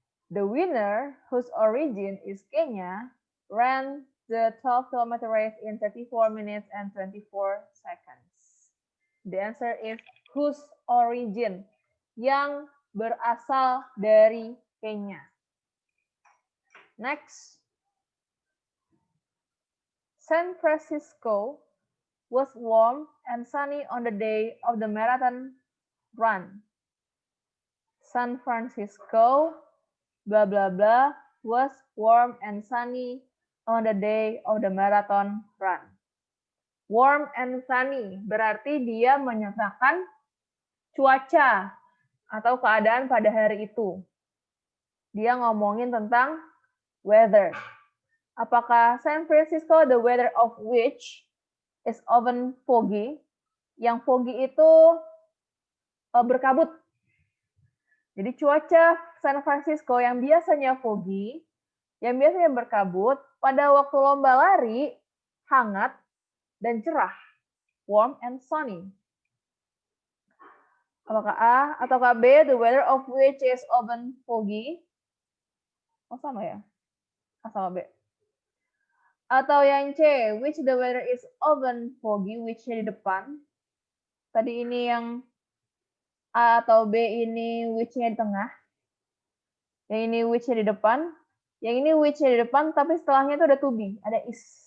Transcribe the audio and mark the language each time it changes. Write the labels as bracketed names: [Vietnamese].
[English] The winner, whose origin is Kenya, ran the 12-kilometer race in 34 minutes and 24 seconds. The answer is whose origin, [Indonesian] yang berasal dari Kenya. [English] Next. San Francisco was warm and sunny on the day of the marathon run. San Francisco, blah blah blah, was warm and sunny on the day of the marathon run. Warm and sunny [Indonesian] berarti dia menyatakan cuaca atau keadaan pada hari itu. Dia ngomongin tentang weather. Apakah [English] San Francisco, the weather of which is often foggy? [Indonesian] Yang foggy itu berkabut. Jadi cuaca San Francisco yang biasanya foggy, yang biasanya berkabut, pada waktu lomba lari hangat dan cerah. [English] Warm and sunny. [Indonesian] Apakah A atau B, [English] the weather of which is often foggy? [Indonesian] Oh sama ya? A sama B. Atau yang C, [English] which the weather is often foggy, [Indonesian] which-nya di depan. Tadi ini yang A atau B ini which-nya di tengah. Yang ini which-nya di depan. Yang ini which-nya di depan, tapi setelahnya itu ada to be, ada is.